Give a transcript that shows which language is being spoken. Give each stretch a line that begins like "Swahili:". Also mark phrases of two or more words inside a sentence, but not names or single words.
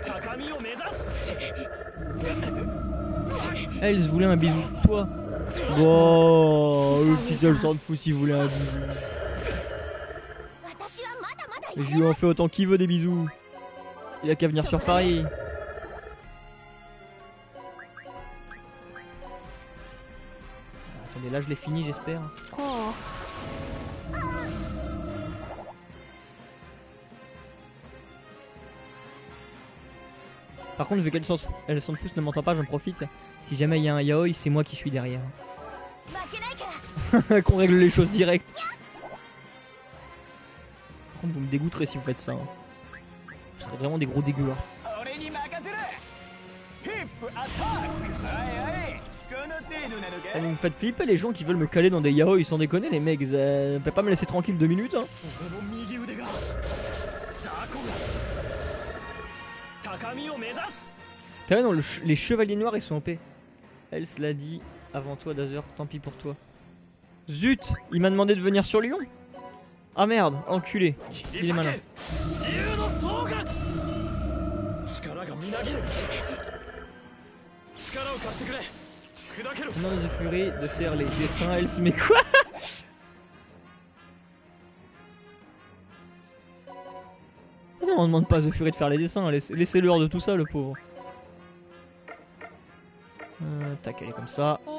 French: Elle se voulait un bisou de toi. Bon, le petit elle s'en fout s'il voulait un bisou.
Japanese: 私はまだまだ
French: Mais je lui en fais autant qu'il veut des bisous. Il a qu'à venir sur Paris. Attendez, là je l'ai fini, j'espère. Par contre, vu qu'elle s'en fout, ne m'entend pas, j'en profite. Si jamais il y a un yaoi, c'est moi qui suis derrière.
Japanese: 負けないから
French: Qu'on règle les choses direct. Par contre, vous me dégoûterez si vous faites ça. Hein. Vous serez vraiment des gros dégueulasses.
Japanese: 俺に任せるヒップアタックはいはいこの程度なの
French: Ah,
Japanese: か
French: vous me faites flipper les gens qui veulent me caler dans des yaoi, sans déconner les mecs. Vous pouvez pas me laisser tranquille 2 minutes hein.
Japanese: 俺の右腕が雑魚が高みを目指す
French: T'as vu, non, les chevaliers noirs ils sont OP. Elle se l'a dit avant toi, Dazer, tant pis pour toi. Zut, il m'a demandé de venir sur Lyon. Ah merde, enculé. Il est malin.
Japanese: 竜の双眼力がみなぎる力を貸してくれ砕けろ
French: On demande à The Fury de faire les dessins, elle se met quoi? Non, on demande pas à The Fury de faire les dessins, laissez-le hors de tout ça, le pauvre. Tac, elle est comme ça.